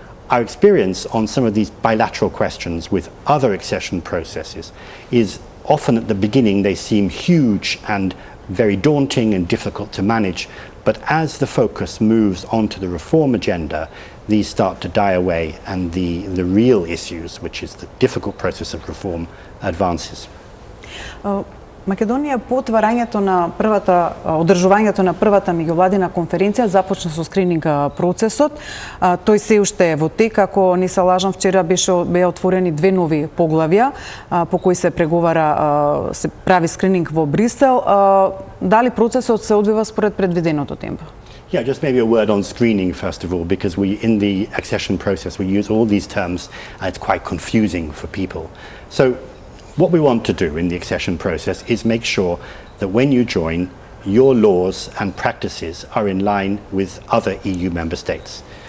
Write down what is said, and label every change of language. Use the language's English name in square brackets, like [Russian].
[English] Our experience on some of these bilateral questions with other accession processes is often at the beginning they seem huge and very daunting and difficult to manage, but as the focus moves onto the reform agenda, these start to die away and the real issues, which is the difficult process of reform, advances. [Macedonian] Македонија по отварањето на одржувањето на првата меѓувладина конференција започна со скрининг процесот. Тој се уште е во тек, ако не се лажам, вчера беа отворени 2 нови поглавја по кои се преговара, се прави скрининг во Брисел. Дали процесот се одвива според предвиденото темпо? [English] Yeah, just maybe a word on screening first of all, because in the accession process we use all these terms and it's quite confusing for people. So what we want to do in the accession process is make sure that when you join, your laws and practices are in line with other EU member states.